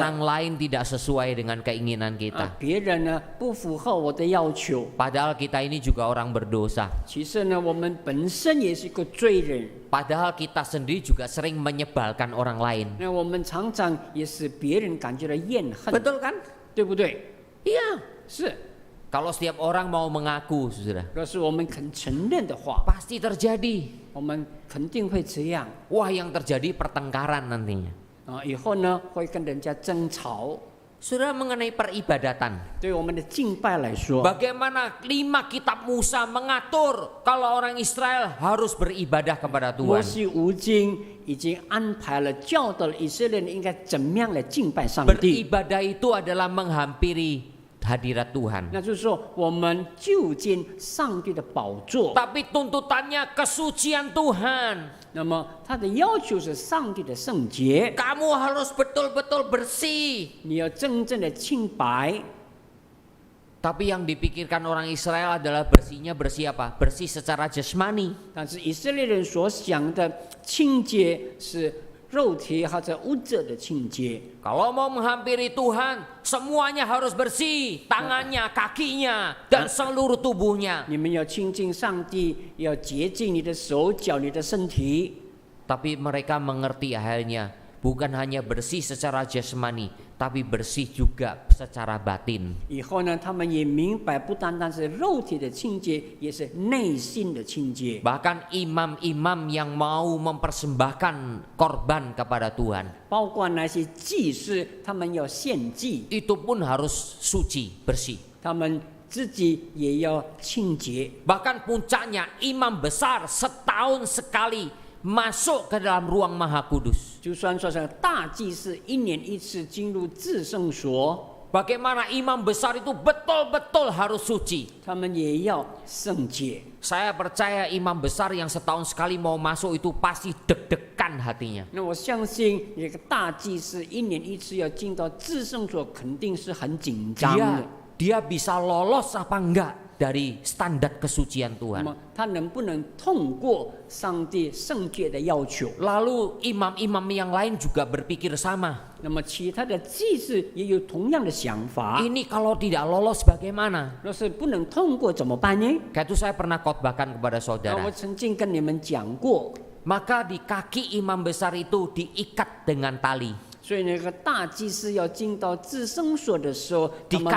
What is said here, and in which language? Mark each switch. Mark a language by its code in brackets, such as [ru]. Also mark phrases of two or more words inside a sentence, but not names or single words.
[id] Orang lain tidak sesuai dengan keinginan kita. [zh] 别人呢不符合我的要求。 [id] Padahal kita ini juga orang berdosa. [zh] 其实呢，我们本身也是个罪人。 [id] Padahal kita sendiri juga sering menyebalkan orang lain. [zh] 那我们常常也使别人感觉到厌恨， [id] Betul kan? [zh] 对不对？ [id] Iya. [zh] 是， [id] Kalau setiap orang mau mengaku, saudara, [zh] 若是我们肯承认的话， [id] pasti terjadi. [zh] 我们肯定会这样 [id] Wah, yang terjadi pertengkaran nantinya. [zh] 啊。以后呢，会跟人家争吵。 [id] Saudara, mengenai peribadatan, [zh] 对我们的敬拜来说， [id] bagaimana 5 kitab Musa mengatur kalau orang Israel harus beribadah kepada [zh] 摩 [id] Tuhan? [zh] 西五经已经安排了，教导了以色列人应该怎么样来敬拜上帝。 [id] Beribadah itu adalah menghampiri hadirat Tuhan. [zh] 那就是说，我们就近上帝的宝座。 [id] Tapi tuntutannya kesucian Tuhan. [zh] 那么他的要求是上帝的圣洁， [id] Kamu harus betul-betul bersih. [zh] 你要真正的清白。 [id] Tapi yang dipikirkan orang Israel adalah bersihnya bersih apa? Bersih secara jasmani. [zh] 但是以色列人所想的清洁是肉体或者物质的清洁。 [id] Kalau mau menghampiri Tuhan, semuanya harus bersih. Tangannya, kakinya, dan seluruh tubuhnya. [zh] 你们要亲近上帝，要洁净你的手脚、你的身体。 [id] Tapi mereka mengerti akhirnya, bukan hanya bersih secara jasmani, tapi bersih juga secara batin. [zh] 以后呢，他们也明白，不单单是肉体的清洁，也是内心的清洁。 [id] Bahkan imam-imam yang mau mempersembahkan korban kepada Tuhan, [zh] 包括那些祭司，他们要献祭， [id] itu pun harus suci, bersih. [zh] 他们自己也要清洁。 [id] Bahkan puncaknya imam besar setahun sekali masuk ke dalam ruang maha kudus. [zh] 就算说是大祭司1年1次进入至圣所， [id] Bagaimana imam besar itu betul-betul harus suci. [zh] 他们也要圣洁。 [id] Saya percaya imam besar yang setahun sekali mau masuk itu pasti deg-degan hatinya. [zh] 那我相信，一个大祭司1年1次要进到至圣所，肯定是很紧张的。 [id] Dia bisa lolos apa enggak dari standar kesucian [zh] 那 [id] Tuhan. [zh] 么他能不能通过上帝圣洁的要求？ [id] Lalu imam-imam yang lain juga berpikir sama. [zh] 那么其他的祭司也有同样的想法。 [id] Ini kalau tidak lolos bagaimana? [zh] 若是不能通过怎么办呢？ [id] Kayak itu saya pernah khotbahkan kepada [zh] 我 [id] saudara. [zh] 曾经跟你们讲过， [id] Maka di kaki imam besar itu diikat dengan tali. [zh] 所以那个大祭司要进到至圣所的时候，他们